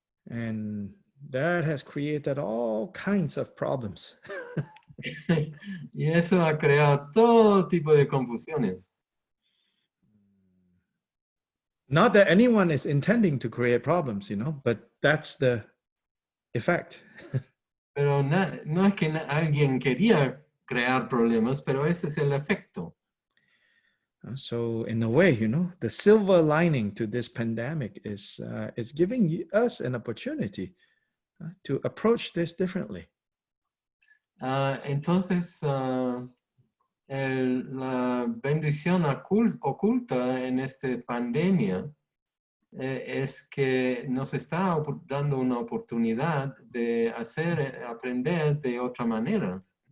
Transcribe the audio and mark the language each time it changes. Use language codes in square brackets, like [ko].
[en] And that has created all kinds of problems. [es] Y eso ha creado todo tipo de confusiones. [en] Not that anyone is intending to create problems, but that's the effect. [es] Pero no es que alguien quería crear problemas, pero ese es el efecto. [en] So in a way, the silver lining to this pandemic is giving us an opportunity to approach this differently. [es] Entonces, la bendición oculta en esta pandemia es que nos está dando una oportunidad de aprender de otra manera.